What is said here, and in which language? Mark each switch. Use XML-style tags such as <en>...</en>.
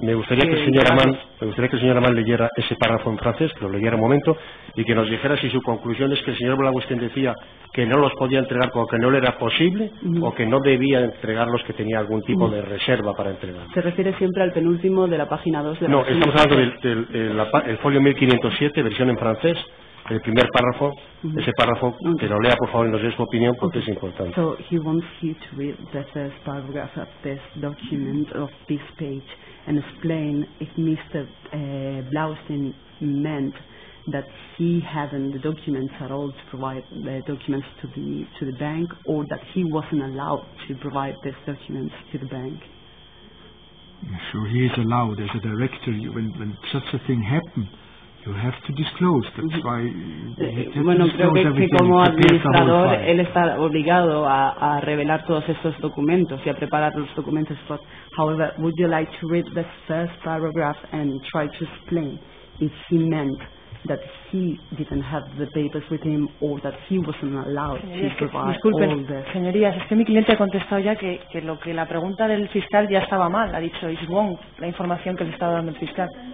<es>Me gustaría que el señor Ammann leyera ese párrafo en francés, que lo leyera un momento, y que nos dijera si su conclusión es que el señor Blaustein decía que no los podía entregar porque no le era posible, o que no debía entregarlos, que tenía algún tipo de reserva para entregar. Se refiere siempre al penúltimo de la página 2 de la... No, estamos hablando del folio 1507, versión en francés, el primer párrafo, ese párrafo, que lo lea por favor y nos dé su opinión porque es importante.</es> <en>So he wants you to read the first paragraph of this document, of this page, and explain if Mr. Blaustein meant that he hadn't the documents at all to provide the documents to the bank, or that he wasn't allowed to provide these documents to the bank. Sure, he is allowed as a director. When such a thing happens, you have to disclose. That's why.</en> <es>Bueno, creo que como administrador él está obligado a revelar todos estos documentos y a preparar los documentos.</es> <en>But, however, would you like to read the first paragraph and try to explain if he meant that he didn't have the papers with him or that he wasn't allowed to provide all the...</en> <es>Señorías, es que mi cliente ha contestado ya que la pregunta del fiscal ya estaba mal. Ha dicho,</es> <en>is wrong,</en> <es>la información que le estaba dando el fiscal.</es>